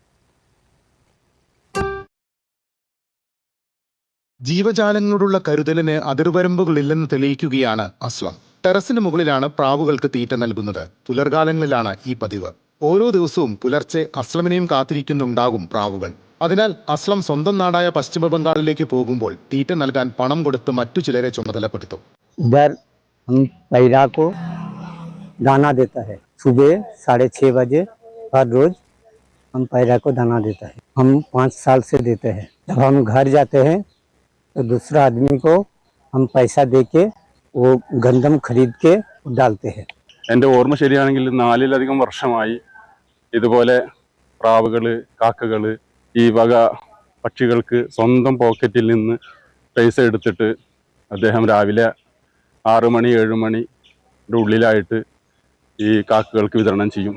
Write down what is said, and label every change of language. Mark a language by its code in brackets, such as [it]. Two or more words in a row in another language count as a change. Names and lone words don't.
[ml] ജീവജാലങ്ങളോടുള്ള കരുതലിന് അതിർവരമ്പുകളില്ലെന്ന് തെളിയിക്കുകയാണ് അസ്ലം. ടെറസിന് മുകളിലാണ് പ്രാവുകൾക്ക് തീറ്റ നൽകുന്നത്. പുലർകാലങ്ങളിലാണ് ഈ പതിവ്. ഓരോ ദിവസവും പുലർച്ചെ അസ്ലമിനെയും കാത്തിരിക്കുന്നുണ്ടാകും പ്രാവുകൾ. അതിനാൽ അസ്ലം സ്വന്തം നാടായ പശ്ചിമ ബംഗാളിലേക്ക് പോകുമ്പോൾ തീറ്റ നൽകാൻ പണം കൊടുത്ത് മറ്റു ചിലരെ ചുമതലപ്പെടുത്തും. [hi] दाना देता है। सुबह 6:30 बजे हर रोज हम पैरा को दाना देता है। हम 5 साल से देते हैं। जब हम घर जाते हैं तो दूसरा आदमी को हम पैसा दे के वो गंदम खरीद के डालते हैं. [ml] എൻ്റെ ഓർമ്മ ശരിയാണെങ്കിൽ 4-ലധികം വർഷമായി ഇതുപോലെ പ്രാവുകൾ, കാക്കകൾ, ഈ വക പക്ഷികൾക്ക് സ്വന്തം പോക്കറ്റിൽ നിന്ന് പൈസ എടുത്തിട്ട് അദ്ദേഹം രാവിലെ 6 മണി 7 മണിയുടെ ഉള്ളിലായിട്ട് ഈ കാക്കകൾക്ക് വിതരണം ചെയ്യും.